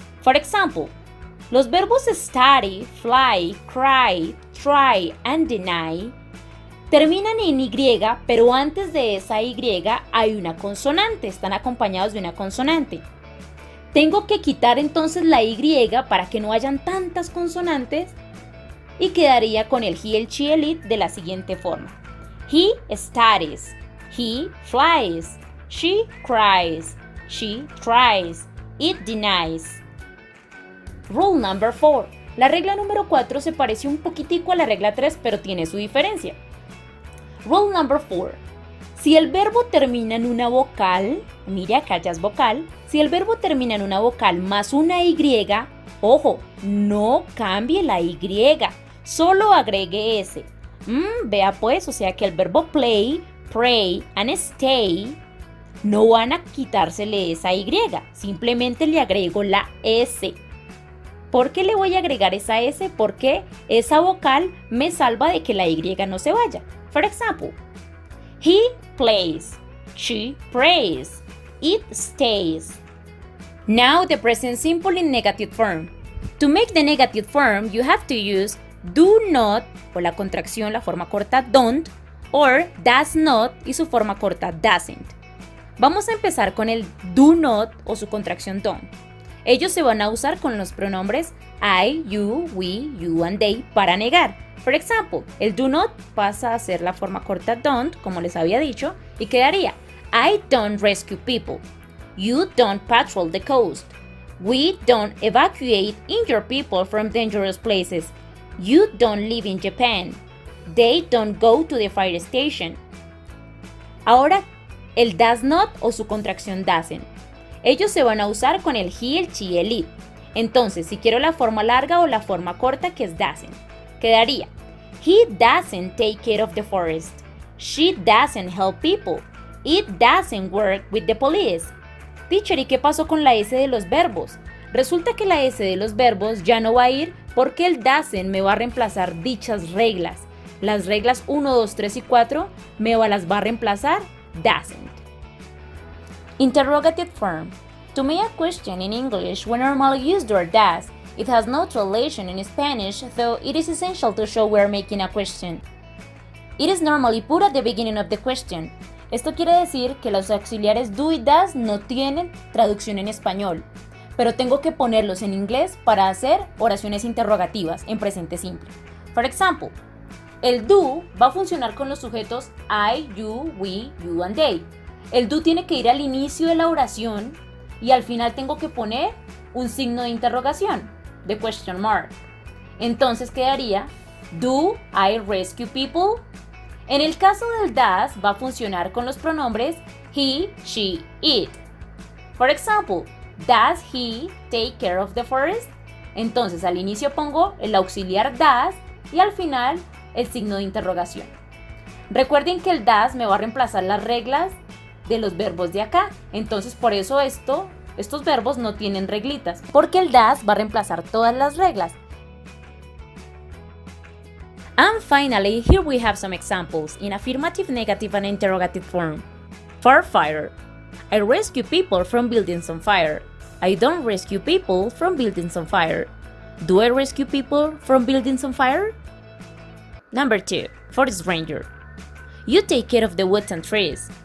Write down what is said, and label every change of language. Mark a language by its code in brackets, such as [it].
[en] For example, [es] los verbos study, fly, cry, try and deny terminan en Y, pero antes de esa Y hay una consonante, están acompañados de una consonante. Tengo que quitar entonces la Y para que no hayan tantas consonantes y quedaría con el he, el she, el it de la siguiente forma. [en] He studies, he flies, she cries, she tries, it denies. Rule number 4. [es] La regla número 4 se parece un poquitico a la regla 3, pero tiene su diferencia. [en] Rule number 4. [es] Si el verbo termina en una vocal, mire acá ya es vocal, si el verbo termina en una vocal más una Y, ojo, no cambie la Y, solo agregue S. Vea pues, o sea que el verbo play, pray and stay no van a quitársele esa Y, simplemente le agrego la S. ¿Por qué le voy a agregar esa S? Porque esa vocal me salva de que la Y no se vaya. [en] For example, he plays, she prays, it stays. Now the present simple in negative form. To make the negative form, you have to use do not, [es] o la contracción, la forma corta [en] don't, or does not [es] y su forma corta [en] doesn't. [es] Vamos a empezar con el do not o su contracción don't. Ellos se van a usar con los pronombres I, you, we, you and they para negar. [en] For example, [es] el do not pasa a ser la forma corta don't, como les había dicho, y quedaría [en] I don't rescue people. You don't patrol the coast. We don't evacuate injured people from dangerous places. You don't live in Japan. They don't go to the fire station. [es] Ahora, el does not o su contracción doesn't. Ellos se van a usar con el he, el she, el it. Entonces, si quiero la forma larga o la forma corta, que es doesn't, quedaría [en] he doesn't take care of the forest. She doesn't help people. It doesn't work with the police. [es] Teacher, ¿y qué pasó con la S de los verbos? Resulta que la S de los verbos ya no va a ir porque el doesn't me va a reemplazar dichas reglas. Las reglas 1, 2, 3 y 4 me las va a reemplazar doesn't. [en] Interrogative form. To make a question in English, we normally use the word does. It has no translation in Spanish, though it is essential to show we are making a question. It is normally put at the beginning of the question. [es] Esto quiere decir que los auxiliares do y does no tienen traducción en español, pero tengo que ponerlos en inglés para hacer oraciones interrogativas en presente simple. [en] For example, [es] el do va a funcionar con los sujetos I, you, we, you and they. El do tiene que ir al inicio de la oración y al final tengo que poner un signo de interrogación, [en] the question mark. [es] Entonces quedaría, [en] do I rescue people? [es] En el caso del does va a funcionar con los pronombres he, she, it. [en] For example, does he take care of the forest? [es] Entonces al inicio pongo el auxiliar does y al final el signo de interrogación. Recuerden que el does me va a reemplazar las reglas de los verbos de acá. Entonces por eso estos verbos no tienen reglitas, porque el does va a reemplazar todas las reglas. [en] And finally, here we have some examples in affirmative, negative, and interrogative form. Firefighter. I rescue people from buildings on fire. I don't rescue people from buildings on fire. Do I rescue people from buildings on fire? Number 2. Forest ranger. You take care of the woods and trees.